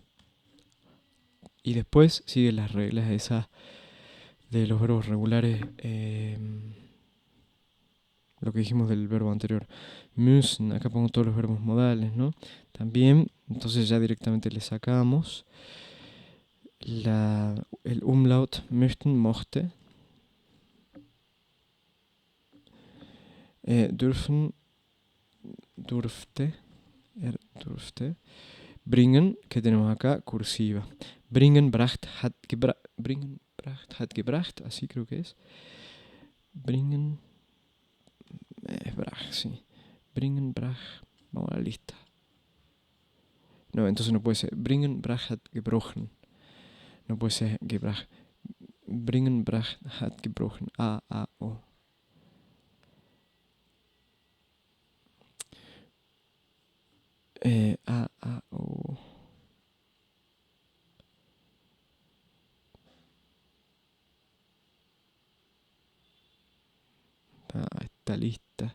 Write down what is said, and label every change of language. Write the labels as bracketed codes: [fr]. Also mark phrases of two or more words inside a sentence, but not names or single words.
[es] Y después sigue las reglas esas de los verbos regulares, lo que dijimos del verbo anterior. Müssen, acá pongo todos los verbos modales, ¿no? También, entonces ya directamente le sacamos el umlaut [de] möchten, mochte. Dürfen, durfte, durfte. [es] Bringen, que tenemos acá, cursiva. [de] Bringen, bracht, hat gebracht, [es] así creo que es. [de] Bringen, bracht, sí. Bringen, bracht, [es] vamos a la lista. No, entonces no puede ser. [de] Bringen, bracht, hat gebrochen. [es] No puede ser gebracht. [de] Bringen, bracht, hat gebrochen. O. O. [es] Esta lista.